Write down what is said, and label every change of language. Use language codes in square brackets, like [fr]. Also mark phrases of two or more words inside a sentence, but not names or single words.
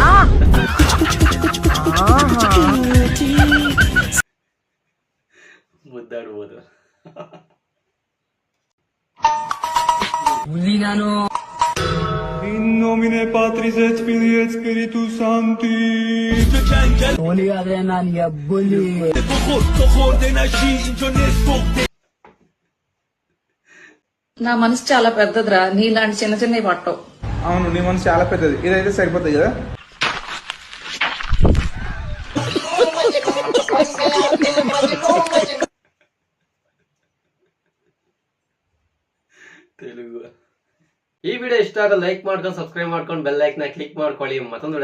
[kn] ಮುದ್ದಾಡ್ಬೋದು. ನಾನು [la] nomine Patris et Filii et Spiritus Sancti. [kn] ಓಲಿಯಾದ್ರೆ ನಾನು ಎಬ್ಬುಲಿ. [te] నా మనసు చాలా పెద్దదిరా, నీలాంటి చిన్న చిన్నవి పట్టవు. అవును, నీ మనసు చాలా పెద్దది, ఇదైతే సరిపోతుంది కదా. [kn] ತೆಲುಗು. ಈ ವಿಡಿಯೋ ಇಷ್ಟ ಆಗ ಲೈಕ್ ಮಾಡ್ಕೊಂಡು, ಸಬ್ಸ್ಕ್ರೈಬ್ ಮಾಡ್ಕೊಂಡು, [en] bell icon click [kn] ಮಾಡ್ಕೊಳ್ಳಿ.